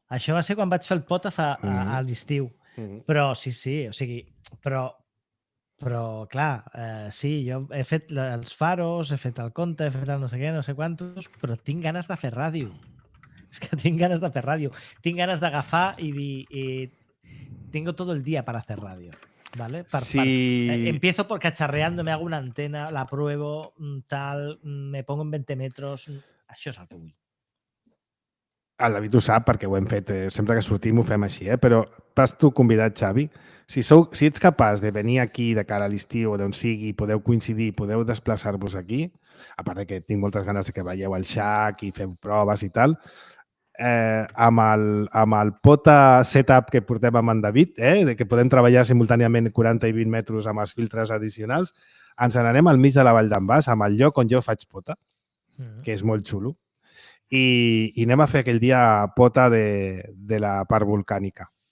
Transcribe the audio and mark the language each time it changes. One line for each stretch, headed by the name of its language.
Catalan: Això va ser quan vaig fer el Pota a l'estiu. Però sí, o sigui, però clar, sí, jo he fet els faros, he fet el conte, he fet el no sé què, no sé quantos, però tinc ganes de fer ràdio. És que tinc ganes de fer ràdio. Tinc ganes d'agafar i dir...
Spanish: Tengo todo el día para hacer radio. ¿Vale? Empiezo por cacharreando, me hago una antena, la pruebo, tal, me pongo en 20 metros.
Catalan: Això és el que vull. El David ho sap perquè ho hem fet, sempre que sortim ho fem així, però t'has tu convidat, Xavi. Si ets capaç de venir aquí de cara a l'estiu o d'on sigui, podeu coincidir, podeu desplaçar-vos aquí, a part que tinc moltes ganes de que veieu el Xac i feu proves i tal, amb el Pota setup que portem amb en David, de que podem treballar simultàniament 40 i 20 metres amb els filtres addicionals, ens n'anem al mig de la Vall d'en Bas, amb el lloc on jo faig Pota, que és molt xulo, i anem a fer aquell dia Pota de la part volcànica.